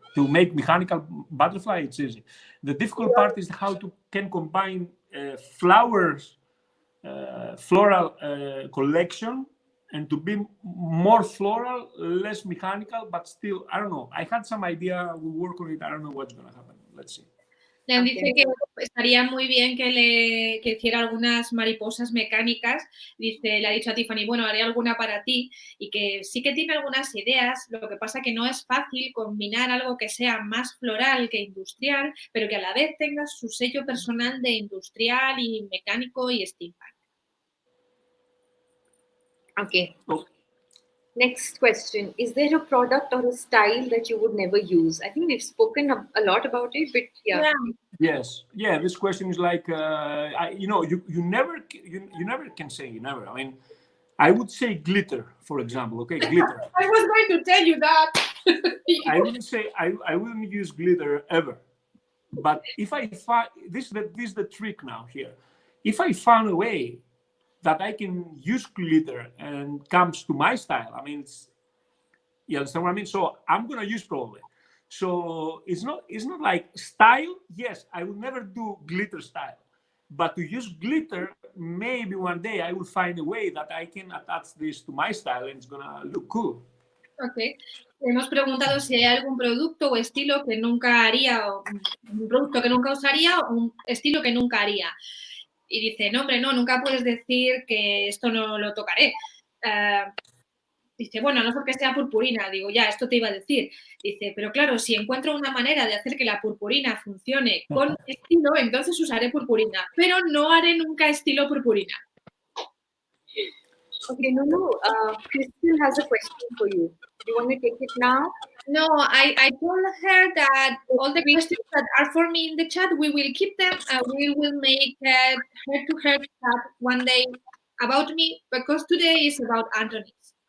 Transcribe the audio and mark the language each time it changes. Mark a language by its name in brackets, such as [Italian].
[English] To make mechanical butterfly, it's easy. The difficult part is how to can combine flowers, floral collection, and to be more floral, less mechanical, but still, I don't know. I had some idea, we'll work on it. I don't know what's going to happen. Let's see. [Spanish] Le dice que estaría muy bien que hiciera algunas mariposas mecánicas. Dice, le ha dicho a Tiffany, bueno, haré alguna para ti, y que sí que tiene algunas ideas. Lo que pasa que no es fácil combinar algo que sea más floral que industrial, pero que a la vez tenga su sello personal de industrial y mecánico y steampunk. [English] Okay. Next question. Is there a product or a style that you would never use? I think we've spoken a lot about it, but yeah. Yes. Yeah, this question is like, you never can say never. I mean, I would say glitter, for example. Okay, glitter. I was going to tell you that. I wouldn't say, I wouldn't use glitter ever. But if I find, this is the trick now here. If I found a way that I can use glitter and comes to my style, I mean, you understand what I mean? So I'm gonna use probably. So it's not like style. Yes, I will never do glitter style, but to use glitter, maybe one day I will find a way that I can attach this to my style and it's gonna look cool. Okay. [Spanish] Hemos preguntado si hay algún producto o estilo que nunca haría, o un producto que nunca usaría o un estilo que nunca haría. Y dice, no, hombre, no, nunca puedes decir que esto no lo tocaré. Dice, bueno, no porque sea purpurina. Digo, ya, esto te iba a decir. Dice, pero claro, si encuentro una manera de hacer que la purpurina funcione con estilo, entonces usaré purpurina. Pero no haré nunca estilo purpurina. [English] Okay, Nunu, Crystal has a question for you. Do you want to take it now? No, I told her that all the questions that are for me in the chat, we will keep them. We will make a head-to-head chat one day about me, because today is about Antonis.